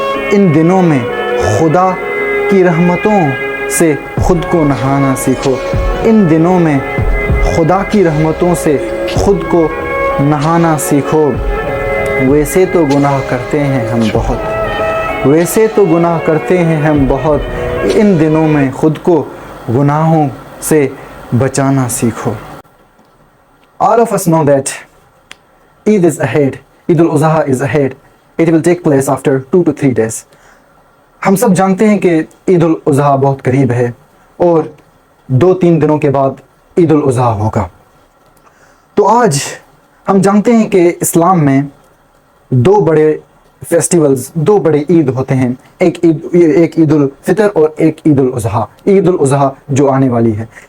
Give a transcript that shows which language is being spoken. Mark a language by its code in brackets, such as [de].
[hi] इन दिनों में खुदा की रहमतों से खुद को नहाना सीखो, इन दिनों में खुदा की रहमतों से खुद को नहाना सीखो। वैसे तो गुनाह करते हैं हम बहुत, वैसे तो गुनाह करते हैं हम बहुत, इन दिनों में खुद को गुनाहों से बचाना सीखो। [en] All of us know that Eid is ahead, Eid al-Adha is ahead. It will take place after 2 to 3 days. [hi] हम सब जानते हैं कि ईद उल अज़हा बहुत करीब है और 2-3 दिनों के बाद ईद उल अज़हा होगा। तो आज हम जानते हैं कि इस्लाम में 2 बड़े फेस्टिवल्स, 2 बड़े ईद होते हैं, एक ईद उल फितर और एक ईद उल अज़हा, ईद उल अज़हा जो आने वाली है।